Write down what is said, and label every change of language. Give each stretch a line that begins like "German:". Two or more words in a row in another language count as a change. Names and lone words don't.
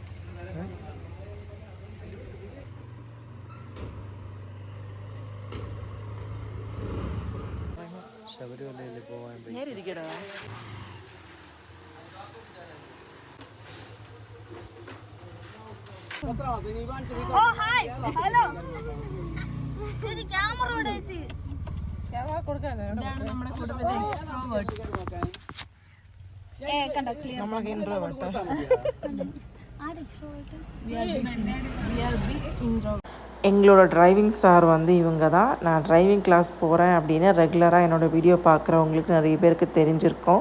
Malayalam: ശബരിമലയിൽ പോവാൻ നേരെ ഇരിക്കടാ.
English: Oh hi, hello.
Malayalam: ചേച്ചി ക്യാമറ ഓടിച്ച് ഇതാണ് നമ്മുടെ കുടുംബത്തെ
Tamil: எங்களோட டிரைவிங் சார் வந்து இவங்க தான். நான்
English: driving class
Tamil: போகிறேன் அப்படின்னு ரெகுலராக என்னோடய வீடியோ பார்க்குறவங்களுக்கு நிறைய பேருக்கு தெரிஞ்சிருக்கோம்.